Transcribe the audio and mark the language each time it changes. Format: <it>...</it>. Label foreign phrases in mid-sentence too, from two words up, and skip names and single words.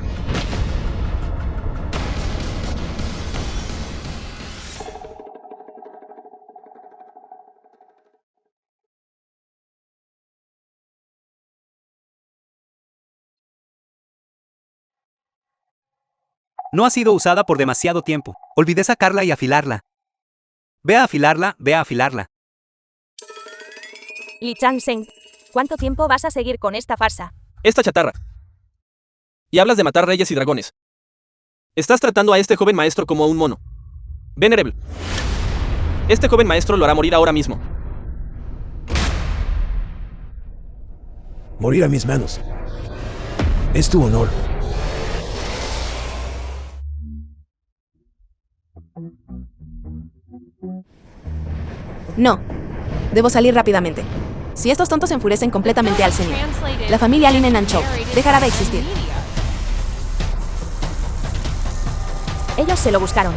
<es>No ha sido usada por demasiado tiempo. Olvidé sacarla y afilarla. Ve a afilarla, ve a afilarla. Li Changsheng, ¿cuánto tiempo vas a seguir con esta farsa? Esta chatarra. Y hablas de matar reyes y dragones. Estás tratando a este joven maestro como a un mono. Venerable. Este joven maestro lo hará morir ahora mismo. Morir a mis manos. Es tu honor. No. Debo salir rápidamente. Si estos tontos enfurecen completamente al señor,</es> <en>Translated</en> <es>la familia Lin en</es> <en>and</en> <es>Anchou</es> <en>narrated</en> <es>dejará de</es> <en>by</en> <es>existir.</es> <en>media.</en> <es>Ellos se lo buscaron.</es>